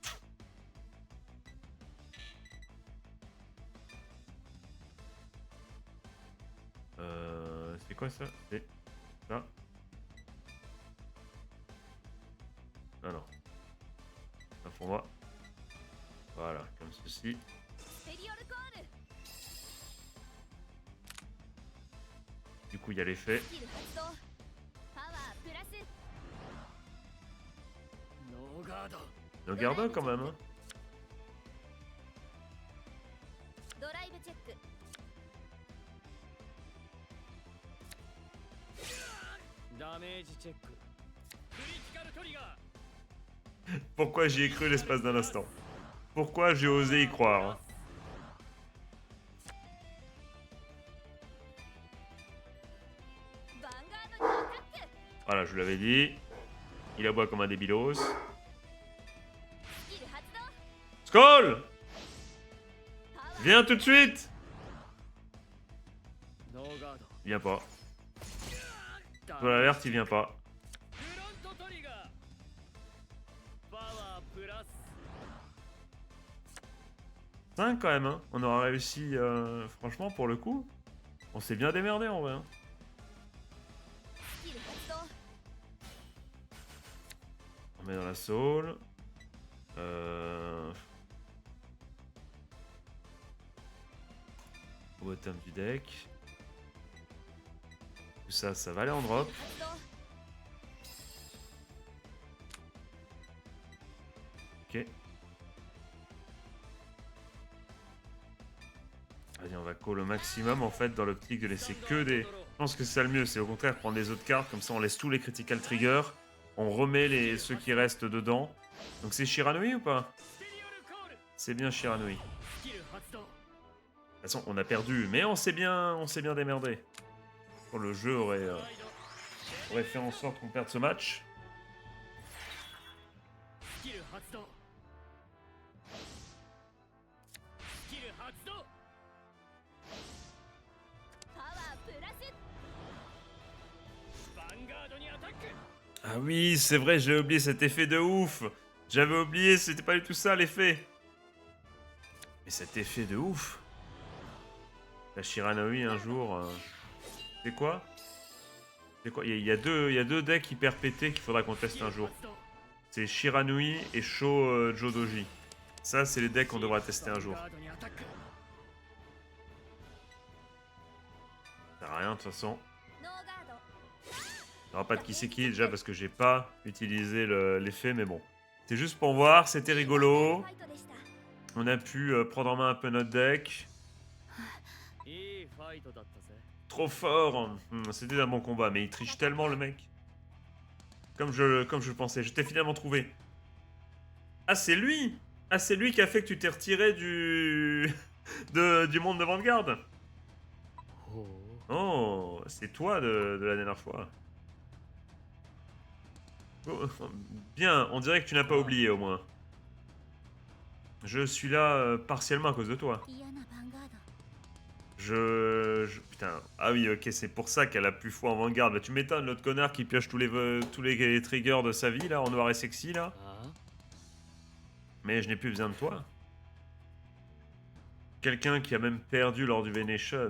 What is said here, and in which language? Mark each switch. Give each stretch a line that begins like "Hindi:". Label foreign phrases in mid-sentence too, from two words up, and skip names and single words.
French: C'est quoi ça? C'est ça. Ah non. Ça pour moi. Voilà, comme ceci.
Japanese: スペリオルコール
French: Du coup il y a l'effet.
Japanese: スキル発動パワープラスノーガード
French: Nos gardes quand même. Hein.
Japanese: ドライブチェックダメージチェッククリティカルトリガ
French: Pourquoi j'y ai cru l'espace d'un instant? Pourquoi j'ai osé y croire? Hein.
Japanese: ヴァンガードにアタック
French: Voilà, je vous l'avais dit. Il aboie comme un débilos.
Japanese: スキル発動
English: Skull!
Japanese: パワー
French: Viens tout de suite!
Japanese: ーノーガード
French: Il vient pas. Sur l'alerte, il vient pas.
Japanese: フロントトリガーパワープラス
French: 5 quand même, hein. On aura réussi, franchement, pour le coup. On s'est bien démerdé en vrai. Hein.
Japanese: スキル発動
French: On met dans la soul. Au bottom du deck. Tout ça, ça va aller en drop.
Japanese: 発動
French: Ok. Allez, on va call au maximum en fait dans l'optique de laisser que des... Je pense que c'est ça le mieux, c'est au contraire prendre les autres cartes, comme ça on laisse tous les
English: critical triggers,
French: on remet ceux qui restent dedans. Donc c'est Shiranui ou pas?
Japanese: ステリオルコール
French: C'est bien Shiranui. De
Japanese: スキル発動
French: toute façon, on a perdu, mais on s'est bien démerdé. Bon, le jeu aurait fait en sorte qu'on perde ce match.
Japanese: スキル発動スキル発動パワープラスヴァンガードにアタック
French: Ah oui, c'est vrai, j'ai oublié cet effet de ouf. J'avais oublié, c'était pas du tout ça l'effet. Mais cet effet de ouf. La Shiranui un jour. C'est quoi? C'est quoi? Il y a deux decks hyper pétés qu'il faudra qu'on teste un jour.
Japanese: 発動
French: C'est Shiranui et Sho Jodoji. Ça, c'est les decks qu'on devra tester un jour.
Japanese: ヴァンガードにアタック
French: Ça sert à rien de toute façon.
Japanese: ノーガード
French: Il n'y aura pas de qui c'est qui déjà parce que j'ai pas utilisé l'effet, mais bon. C'est juste pour voir, c'était rigolo.
Japanese: ファイトでした
French: On a pu prendre en main un peu notre deck.
Japanese: いいファイトだったぜ
French: Trop fort. C'était un bon combat, mais il triche tellement le mec. Comme je le pensais. Je t'ai finalement trouvé. Ah, c'est lui. Ah, c'est lui qui a fait que tu t'es retiré du... du monde de Vanguard.
Japanese: ほう
French: Oh, c'est toi de la dernière fois. Oh, bien, on dirait que tu n'as pas oublié au moins. Je suis là partiellement à cause de toi.
Japanese: 嫌なヴァンガード
French: Putain. Ah oui, ok, c'est pour ça qu'elle a plus foi en Vanguard. Bah, tu m'étonnes, l'autre connard qui pioche tous les triggers de sa vie, là, en noir et sexy, là.
Japanese: あ
French: Mais je n'ai plus besoin de toi. Quelqu'un qui a même perdu lors du Venation.